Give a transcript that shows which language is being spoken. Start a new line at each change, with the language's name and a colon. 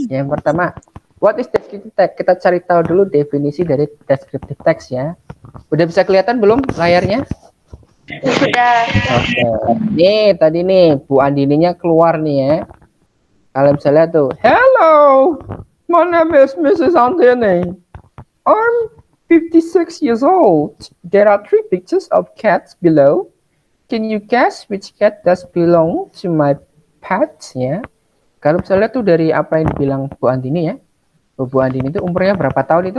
English: Yang pertama, what is descriptive text?
Indonesian: Kita cari tahu dulu definisi dari descriptive text ya. Udah bisa kelihatan belum layarnya? Sudah. Oke. Nih tadi nih Bu Andininya keluar nih ya. Kalian bisa lihat tuh.
English: Hello, my name is Mrs. Andini. I'm 56 years old. There are 3 pictures of cats below. Can you guess which cat does belong to my pet?
Indonesian: Ya. Kalau bisa lihat tuh dari apa yang dibilang Bu Andini ya. Bu Andini itu umurnya berapa tahun itu?